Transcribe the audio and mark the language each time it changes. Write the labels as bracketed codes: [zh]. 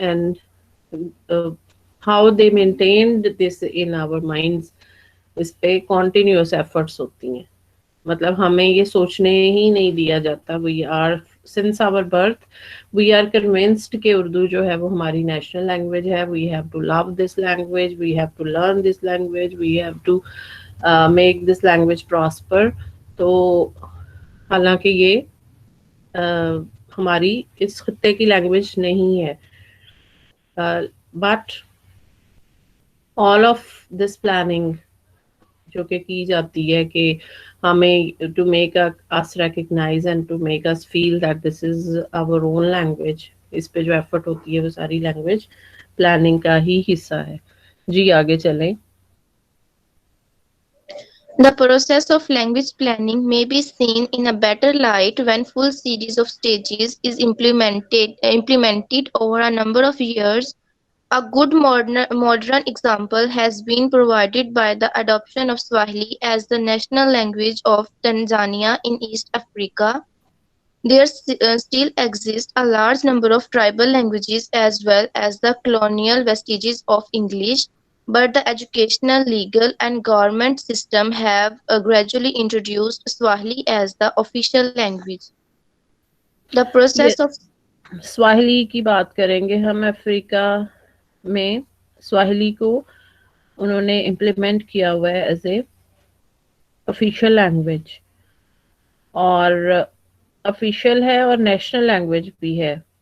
[en] and how they maintained this in our minds, [ur] اس پہ continuous efforts ہوتی ہیں. مطلب ہمیں یہ سوچنے ہی نہیں دیا جاتا, [en] we are since our birth we are convinced [ur] کہ اردو جو ہے وہ ہماری نیشنل لینگویج ہے, [en] we have to love this language, we have to learn this language, we have to make this language prosper. [ur] تو حالانکہ یہ ہماری اس خطے کی لینگویج نہیں ہے. [en] but all of this planning [ur] جو کہ کی جاتی ہے کہ ہمیں [en] to make us recognise and to make us feel that this is our own language, [ur] اس پہ جو ایفرٹ ہوتی ہے وہ ساری لینگویج پلاننگ کا ہی حصہ ہے. جی آگے چلیں. [en] The process of language planning may be seen in a better light when full series of stages is implemented over a number of years. A good modern example has been provided by the adoption of Swahili as the national language of Tanzania in East Africa. There still exists a large number of tribal languages as well as the colonial vestiges of English, but the educational, legal, and government system have gradually introduced Swahili as the official language. The process of [ur] سواہلی کی بات کریں گے ہم. افریقہ میں سواہلی کو انہوں نے implement کیا ہوا ہے [en] as a official language, [ur] اور آفیشیل ہے اور نیشنل لینگویج بھی ہے.